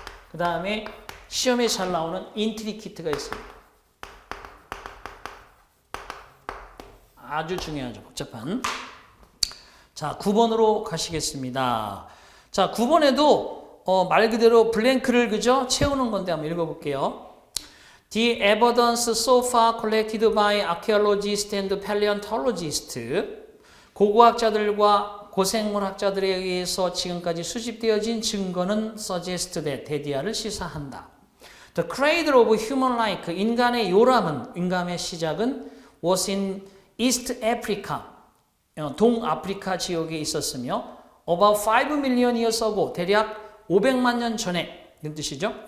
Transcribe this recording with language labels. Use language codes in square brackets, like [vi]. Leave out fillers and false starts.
[ko] 그 다음에 시험에 잘 나오는 intricate가 있습니다. 아주 중요하죠. 복잡한. 자, 9번으로 가시겠습니다. 자, 9번에도 말 그대로 블랭크를 그죠? 채우는 건데 한번 읽어볼게요. [en] The evidence so far collected by archaeologists and paleontologists. [ko] 고고학자들과 고생물학자들에 의해서 지금까지 수집되어진 증거는 [en] suggest that, [ko] 대디아를 시사한다. [en] The cradle of human life, [ko] 인간의 요람은, 인간의 시작은 [en] was in East Africa, [ko] 동아프리카 지역에 있었으며 [en] about 5 million years ago, [ko] 대략 500만 년 전에, 이런 뜻이죠.